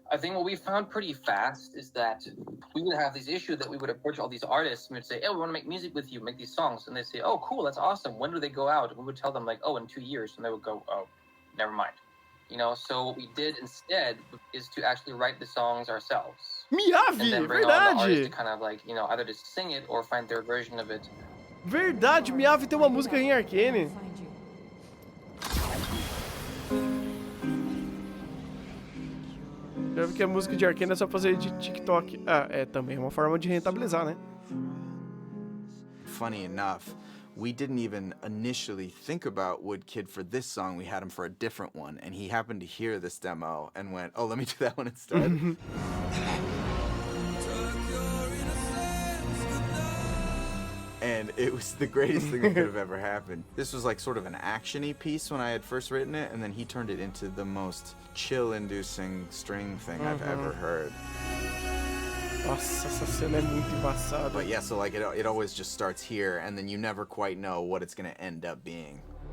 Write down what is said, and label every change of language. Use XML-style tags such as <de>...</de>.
<en>I think what we found pretty fast is that we would have this issue that we would approach all these artists and we'd say, hey, we want to make music with you, make these songs. And they'd say, oh, cool, that's awesome. When do they go out? And we would tell them like, oh, in 2 years. And they would go, oh, never mind. You know, so what we did instead is to actually write the songs ourselves.</en> <pt>Miyavi,</pt> <en>and then bring on the artists to</en> <pt>verdade.</pt> <en>kind of like, you know, either just sing it or find their version of it.</en> <pt>Verdade, o Miyavi tem uma música em Arcane. Já vi que a música de Arcane é só fazer de TikTok. Ah, é também uma forma de rentabilizar, né?</pt> <en>Funny enough, we didn't even initially think about Wood Kid for this song. We had him for a different one, and he happened to hear this demo and went, oh, let me do that one instead. And it was the greatest thing that could have ever happened. This was like sort of an action-y piece when I had first written it, and then he turned it into the most chill-inducing string thing I've ever heard.</en> <pt>Nossa, essa cena é muito embaçada.</pt> <en>But yeah, so like it always just starts here, and then you never quite know what it's gonna end up being.</en>